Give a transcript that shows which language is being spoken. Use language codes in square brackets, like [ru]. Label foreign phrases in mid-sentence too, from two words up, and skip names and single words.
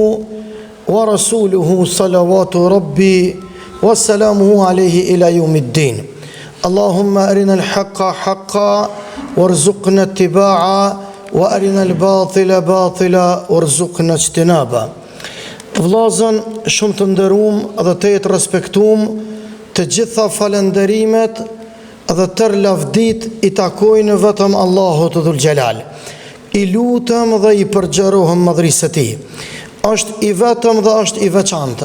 [ar] ورسوله صلوات ربي وسلامه عليه إلى يوم الدين اللهم أرنا الحق حقا وارزقنا اتباعه وأرنا الباطل باطلا وارزقنا اجتنابه. [sq] Vllazën shumë të nderuam dhe të jetë respektuam, të gjitha falenderimet dhe tërë lavdit i takojnë vetëm Allahut Dhul Gjelal. I lutem dhe i përgjerohem madhrisë e tij. Është i vetëm dhe është i veçantë.